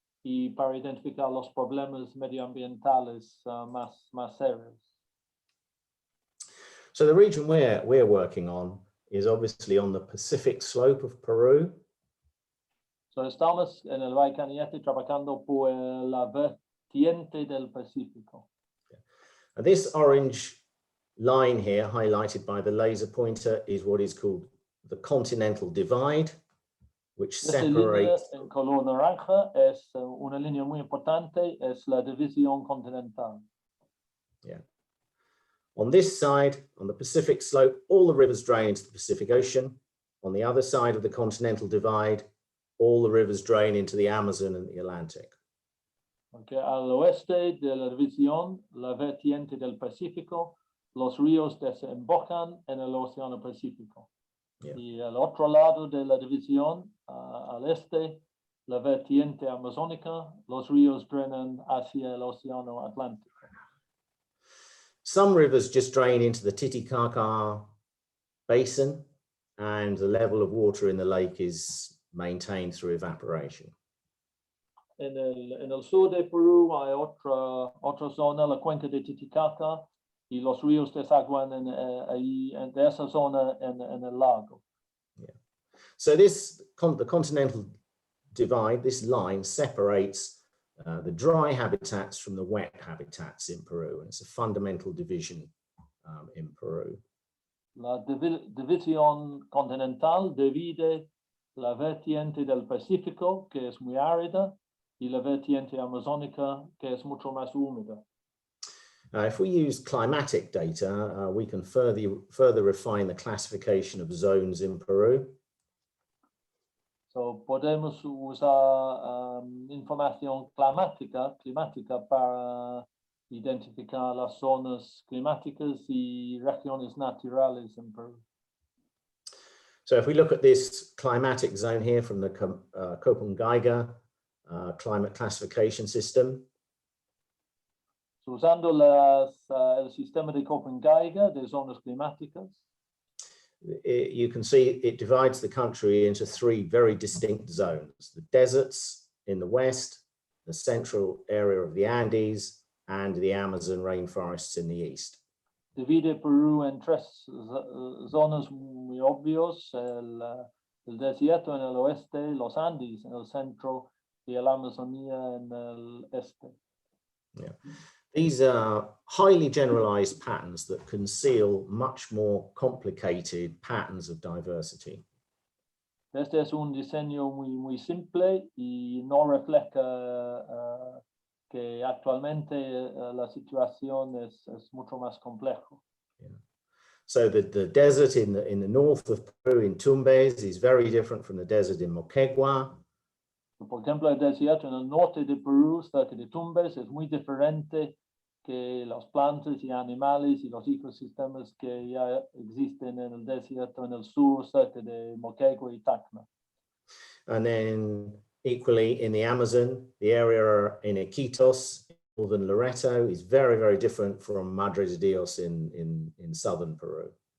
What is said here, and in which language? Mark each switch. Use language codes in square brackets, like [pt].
[es] y para identificar los problemas medioambientales más serios. [en] So the region we're working on is obviously on the Pacific slope of Peru. [es] So estamos en el Valle Cañete trabajando por la vertiente del Pacífico. [en] And this orange line here, highlighted by the laser pointer, is what is called the continental divide, which separates. [es] En color naranja es una línea muy importante, es la división continental. Yeah. [en] On this side, on the Pacific slope, all the rivers drain into the Pacific Ocean. On the other side of the continental divide, all the rivers drain into the Amazon and the Atlantic. [es] Okay, al oeste de la división, la vertiente del Pacífico, los ríos desembocan en el Océano Pacífico. Yeah. Y al otro lado de la división, al este, la vertiente amazónica, los ríos drenan hacia el Océano Atlántico. [en] Some rivers just drain into the Titicaca Basin, and the level of water in the lake is maintained through evaporation. [es] En el sur de Perú hay otra zona, la cuenca de Titicaca, y los ríos desaguan ahí en esa zona en el lago. [en] Yeah. So the continental divide, this line separates the dry habitats from the wet habitats in Peru, and it's a fundamental division in Peru. [es] La división continental divide la vertiente del Pacífico, que es muy árida, y la vertiente amazónica, que es mucho más húmeda. [en] If we use climatic data, we can further refine the classification of zones in Peru. [es] So, podemos usar información climática para identificar las zonas climáticas y regiones naturales en Perú. [en] So if we look at this climatic zone here from the Köppen-Geiger climate classification system. [es] So, usando el sistema de Köppen-Geiger de zonas climáticas. [en] You can see it divides the country into three very distinct zones: the deserts in the west, the central area of the Andes, and the Amazon rainforests in the east. [es] Divide Perú en tres zonas muy obvios: el desierto en el oeste, los Andes en el centro y la Amazonía en el este. Yeah. [en] These are highly generalized patterns that conceal much more complicated patterns of diversity. [es] Este es un diseño muy simple y no refleja que actualmente la situación es mucho más complejo. Yeah. [en] So the desert in the north of Peru in Tumbes is very different from the desert in Moquegua. [es] Por ejemplo, el desierto en el norte de Perú, cerca de Tumbes, es muy diferente que las plantas y animales y los ecosistemas que ya existen en el desierto en el sur, cerca de Moquegua y Tacna. [en] And then equally in the Amazon, the area in Iquitos, northern Loreto, is very, very different from Madre de Dios in southern Peru.